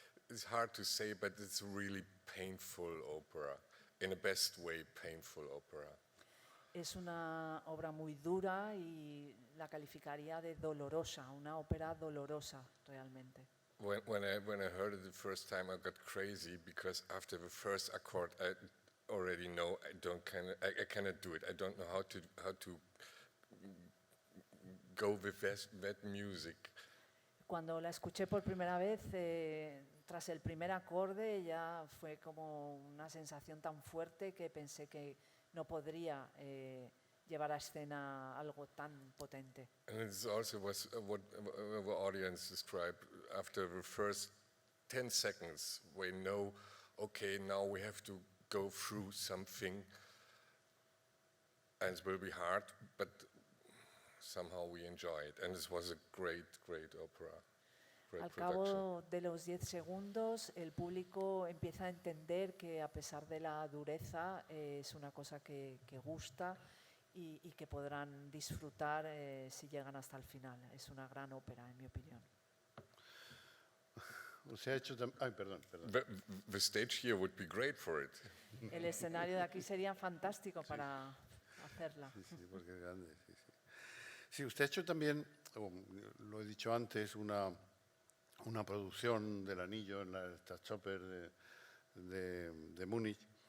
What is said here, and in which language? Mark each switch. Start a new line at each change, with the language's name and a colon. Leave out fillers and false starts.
English: It's hard to say, but it's a really painful opera. In the best way, painful opera.
Spanish: Es una obra muy dura y la calificaría de dolorosa, una ópera dolorosa realmente.
English: When I heard it the first time, I got crazy because after the first accord, I already know I cannot do it. I don't know how to go with that music.
Spanish: Cuando la escuché por primera vez, tras el primer acorde, ya fue como una sensación tan fuerte que pensé que no podría llevar a escena algo tan potente.
English: And it also was what the audience described after the first 10 seconds. We know, okay, now we have to go through something, and it will be hard, but somehow we enjoy it. And this was a great, great opera. Great
Spanish: Al
English: production.
Spanish: cabo de los 10 segundos, el público empieza a entender que a pesar de la dureza es una cosa que gusta y que podrán disfrutar si llegan hasta el final. Es una gran ópera, en mi opinión. Se ha hecho ay, perdón.
English: The stage here would be great for it.
Spanish: El escenario de aquí sería fantástico para hacerla. Sí, porque es grande. Sí, usted ha hecho también, lo he dicho antes, una producción del Anillo en la Staatsoper de Múnich.